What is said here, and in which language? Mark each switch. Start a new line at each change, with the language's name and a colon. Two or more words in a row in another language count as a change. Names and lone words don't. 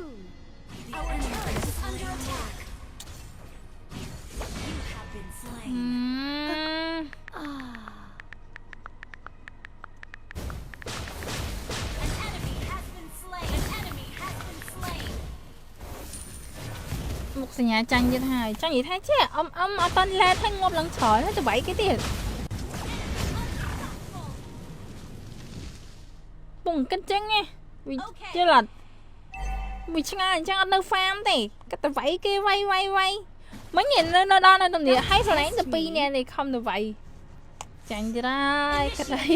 English: Our turret is under attack. You have been slain. Ah. An enemy has been slain. An enemy has been slain.
Khmer: មុខសញ្ញាចាញ់ទៀតហើយចង់និយាយថាចេះអត់តន់ឡែតឲ្យងាប់ឡើងច្រើនហើយទៅវាយគេទៀតពុំគិតចឹងឯងវាយល់អត់វាឆ្ងាយអញ្ចឹងអត់នៅហ្វាមទេគាត់ទៅវាយគេវាយមិញនៅដល់នៅទំនាហើយស្រឡាញ់ទៅ2នាក់នេះខំទៅវាយចាញ់ទៀតហើយគាត់ហើយ